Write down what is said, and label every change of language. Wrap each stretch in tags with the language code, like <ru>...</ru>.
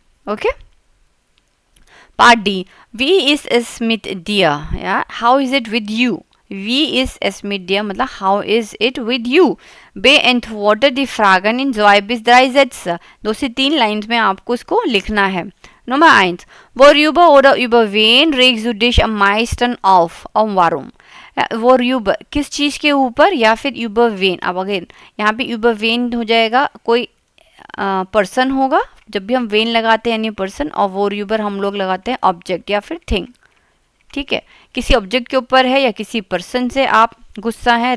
<hi>Okay, part D, we is S मिट दिया, या how is it with you, we is S मिट दिया मतलब how is it with you,</hi> <de>beantworte die Fragen in 2 bis 3 Sätze,</de> <hi>2 से 3 lines में आपको इसको लिखना है।</hi> <de>Nummer 1. Worüber oder über wen regst du dich am meisten auf und warum?</de> <hi>Worüber किस चीज़ के ऊपर या फिर</hi> <de>über wen.</de> <hi>अब अगेन यहाँ पे über wen हो जाएगा, कोई पर्सन होगा जब भी हम वेन लगाते हैं यानी पर्सन, और worüber हम लोग लगाते हैं ऑब्जेक्ट या फिर थिंग. ठीक है, किसी ऑब्जेक्ट के ऊपर है या किसी पर्सन से आप गुस्सा है.</hi>